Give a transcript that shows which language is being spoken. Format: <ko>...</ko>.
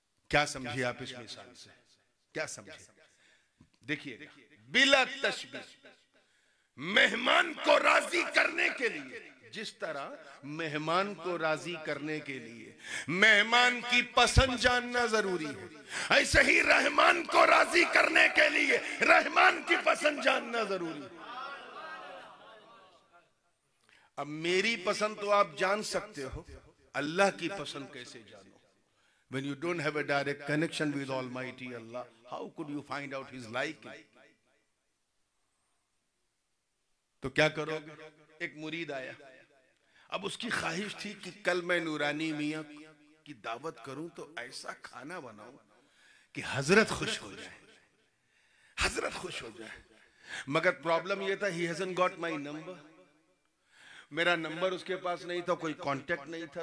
<hi>क्या समझे आप इस मिसाल से? क्या समझे? देखिए, बिला तशबीह मेहमान को राजी करने के लिए, जिस तरह मेहमान को राजी करने के लिए मेहमान की पसंद जानना जरूरी है, ऐसे ही रहमान को राजी करने के लिए रहमान की पसंद जानना जरूरी है। अब मेरी पसंद तो आप जान सकते हो, अल्लाह की पसंद कैसे जानो?</hi> <en>When you don't have a direct connection with Almighty Allah, how could you find out His liking?</en> <hi>तो क्या करोगे? एक मुरीद आया, अब उसकी ख्वाहिश थी कि कल मैं नूरानी मियाँ की दावत करूं तो ऐसा खाना बनाऊं कि हजरत खुश हो जाए, हजरत खुश हो जाए। मगर प्रॉब्लम यह था,</hi> <en>He hasn't got my number.</en> <hi>मेरा नंबर उसके पास नहीं था, कोई कांटेक्ट नहीं था।</hi>